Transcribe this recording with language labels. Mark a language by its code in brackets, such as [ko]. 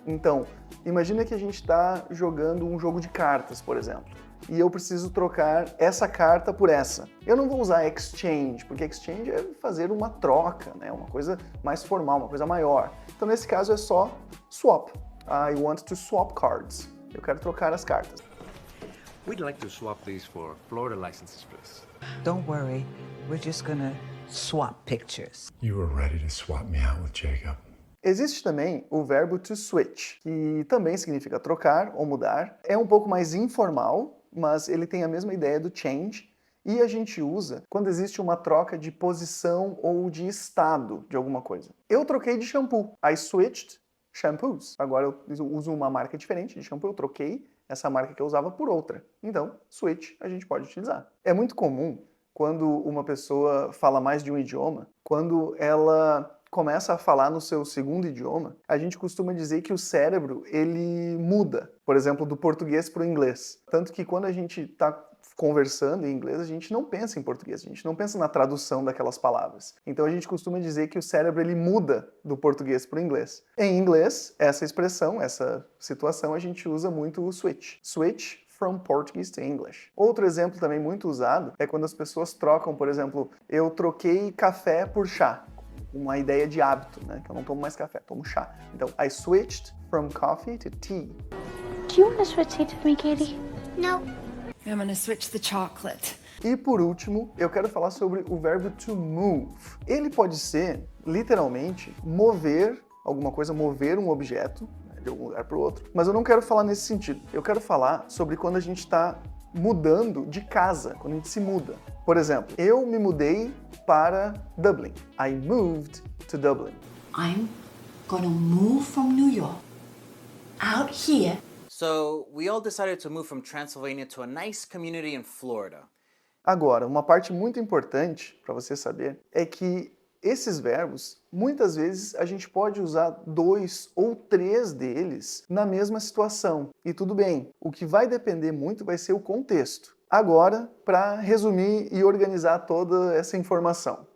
[pt] Então, imagina que a gente está jogando um jogo de cartas, por exemplo, e eu preciso trocar essa carta por essa. Eu não vou usar exchange, porque exchange é fazer uma troca, né? Uma coisa mais formal, uma coisa maior. Então, nesse caso, é só swap. [en] I want to swap cards. [pt] Eu quero trocar as cartas. [en] We'd like to swap these for Florida licenses, please. Don't worry, we're just gonna swap pictures. You were ready to swap me out with Jacob. [pt] Existe também o verbo to switch, que também significa trocar ou mudar. É um pouco mais informal, mas ele tem a mesma ideia do change. E a gente usa quando existe uma troca de posição ou de estado de alguma coisa. Eu troquei de shampoo. [en] I switched shampoos. [pt] Agora eu uso uma marca diferente de shampoo. Eu troquei essa marca que eu usava por outra. Então, switch a gente pode utilizar. É muito comum quando uma pessoa fala mais de um idioma, quando ela começa a falar no seu segundo idioma, a gente costuma dizer que o cérebro, ele muda, por exemplo, do português para o inglês. Tanto que quando a gente está conversando em inglês, a gente não pensa em português, a gente não pensa na tradução daquelas palavras. Então a gente costuma dizer que o cérebro, ele muda do português para o inglês. Em inglês, essa expressão, essa situação, a gente usa muito o switch. [en] Switch from Portuguese to English. [pt] Outro exemplo também muito usado é quando as pessoas trocam, por exemplo, eu troquei café por chá. Uma ideia de hábito, né? Que eu não tomo mais café, tomo chá. Então, [en] I switched from coffee to tea. Do you want to switch seats with me, Katie? No. I'm gonna switch the chocolate. [pt] E por último, eu quero falar sobre o verbo to move. Ele pode ser, literalmente, mover alguma coisa, mover um objeto, de algum lugar para o outro. Mas eu não quero falar nesse sentido. Eu quero falar sobre quando a gente está mudando de casa, quando a gente se muda. Por exemplo, eu me mudei para Dublin. [en] I moved to Dublin. I'm gonna move from New York out here. So, we all decided to move from Transylvania to a nice community in Florida. [pt] Agora, uma parte muito importante para você saber é que esses verbos, muitas vezes a gente pode usar 2 ou 3 deles na mesma situação. E tudo bem, o que vai depender muito vai ser o contexto. Agora, para resumir e organizar toda essa informação.